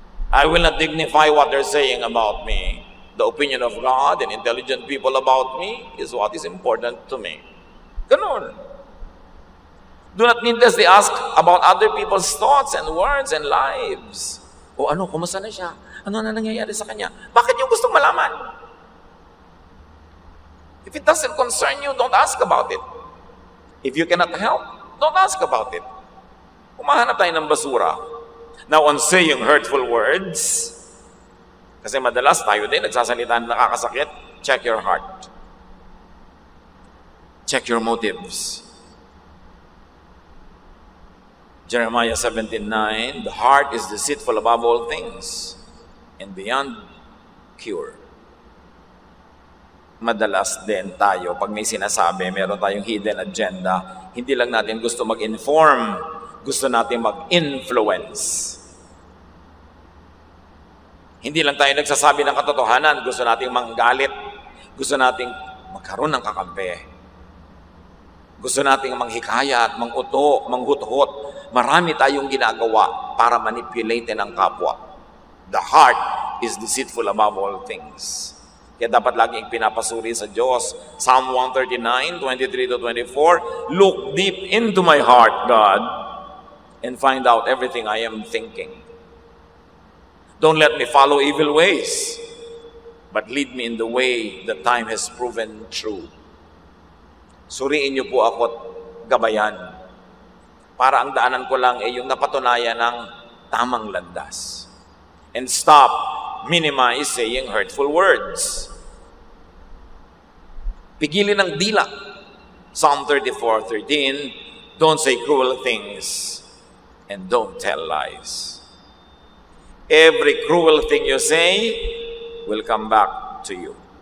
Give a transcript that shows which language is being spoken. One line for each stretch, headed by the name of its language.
English: I will not dignify what they're saying about me. The opinion of God and intelligent people about me is what is important to me. Ganun. Do not needlessly ask about other people's thoughts and words and lives.
Filipino: O ano, kumusta na siya? Ano na nangyayari sa kanya? Bakit niyo gustong malaman?
English: If it doesn't concern you, don't ask about it. If you cannot help, don't ask about it.
Filipino: Kumahanap tayo ng basura.
English: Now, on saying hurtful words,
Filipino: kasi madalas tayo din nagsasalita na nakakasakit,
English: check your heart. Check your motives. Jeremiah 17:9, the heart is deceitful above all things and beyond cure.
Filipino: Madalas din tayo, pag may sinasabi, meron tayong
English: hidden agenda,
Filipino: hindi lang natin gusto mag-inform, gusto natin mag-influence. Hindi lang tayo nagsasabi ng katotohanan, gusto nating manggalit, gusto nating magkaroon ng kakampi. Gusto nating manghikayat, manguto, manghuthot. Marami tayong ginagawa para manipulate ang kapwa.
English: The heart is deceitful above all things.
Filipino: Kaya dapat laging pinapasuri sa Diyos.
English: Psalm 139, 23-24, look deep into my heart, God, and find out everything I am thinking. Don't let me follow evil ways, but lead me in the way that time has proven true.
Filipino: Suriin niyo po ako at gabayan, para ang daanan ko lang ay yung napatunayan ng tamang landas.
English: And stop minimize saying hurtful words.
Filipino: Pigilin ng dila.
English: Psalm 34:13, don't say cruel things and don't tell lies. Every cruel thing you say will come back to you.